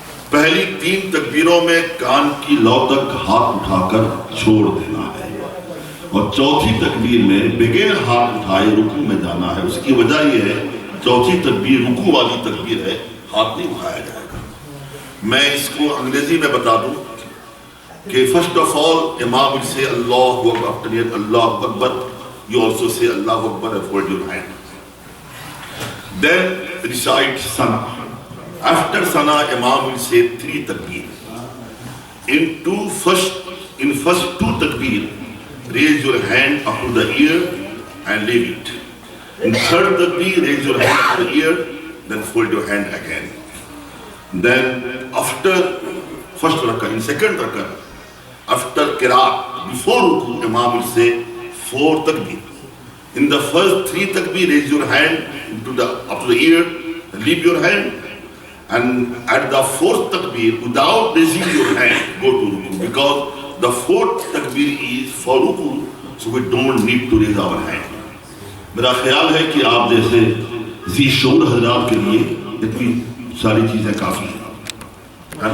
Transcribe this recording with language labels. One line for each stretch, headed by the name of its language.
Urdu: پہلی 3 تکبیروں میں کان کی لو تک ہاتھ اٹھا کر چھوڑ دینا ہے، اور چوتھی تکبیر میں بغیر ہاتھ اٹھائے رکوع میں جانا ہے۔ اس کی وجہ یہ ہے، چوتھی تکبیر رکوع والی تکبیر ہے، ہاتھ نہیں اٹھایا جائے گا۔ میں اس کو انگریزی میں بتا دوں کہ
English: first of all, Imam will say Allahu Akbar, after that Allahu Akbar, you also say Allahu Akbar and fold your hand. Then recite Sana. After Sana, Imam will say 3 takbir. In first 2 takbir, raise your hand up to the ear and leave it. In third takbir, raise your hand up to the ear, then fold your hand again. Then after first rakah, in second rakah, after qiraat, before ruku, Imam will say 4 takbir. In the first 3 takbir, raise your hand up to the ear, leave your hand, and at the 4th takbir, without raising your hand, go to ruku, because the 4th takbir is for ruku, so we don't need to raise our hand.
Urdu: میرا خیال ہے کہ آپ جیسے ذی شعور حضرات کے لیے اتنی ساری چیزیں کافی ہیں.